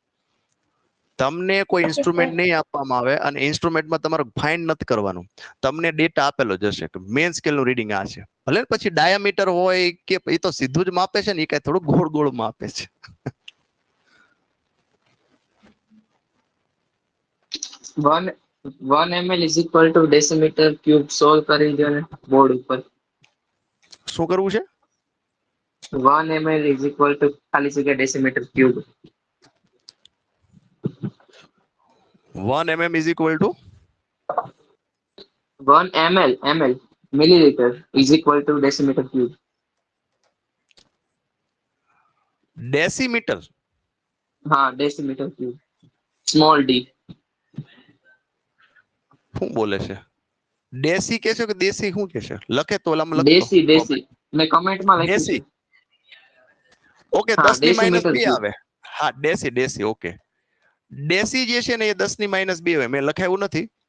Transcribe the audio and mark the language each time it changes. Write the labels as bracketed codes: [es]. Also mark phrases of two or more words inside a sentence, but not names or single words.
[gu] તમને કોઈ ઇન્સ્ટ્રુમેન્ટ નહીં આપવામાં આવે અને ઇન્સ્ટ્રુમેન્ટમાં તમારે ફાઇન્ડ નથી કરવાનું, તમને ડેટા આપેલો જશે કે મેઇન સ્કેલનું રીડિંગ આ છે. ભલે પછી ડાયામીટર હોય કે એ તો સીધું જ માપે છે ને, એ કઈ થોડું ગોળ ગોળ માપે છે. [en] 1 ml is equal to decimeter cube [gu] સોલ્વ કરી દો ને બોર્ડ ઉપર. [en] શું કરવું છે? 1 ml is equal to [gu] ખાલી જગ્યા [en] decimeter cube. 1 mm is equal to 1 ml milliliter is equal to decimeter cube. [gu] ડેસીમીટર. હા, [en] decimeter cube. Small d. [gu] શું બોલે છે? દેશી કે છે કે દેશી, શું કે છે? લખે તો ઓલામાં લખતો. દેશી મેં કમેન્ટમાં લખ્યું છે. દેશી. ઓકે, હા, 10 ની -2 [en] decimeter cube. [gu] આવે. હા, દેશી ઓકે. દેશી જે છે ને એ 10 ની -2 હોય, મેં લખાયું નથી.